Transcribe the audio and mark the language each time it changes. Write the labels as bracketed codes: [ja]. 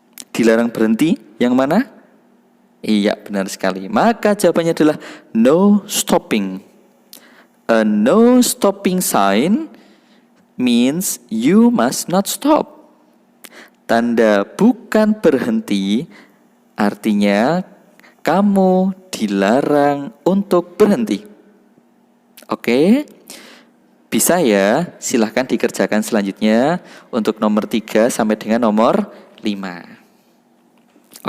[id] Dilarang berhenti yang mana? Iya, benar sekali. Maka jawabannya adalah no stopping. [en] A no stopping sign means you must not stop. [id] Tanda bukan berhenti artinya kamu dilarang untuk berhenti. Oke? Bisa ya? Silahkan dikerjakan selanjutnya untuk nomor 3 sampai dengan nomor 5.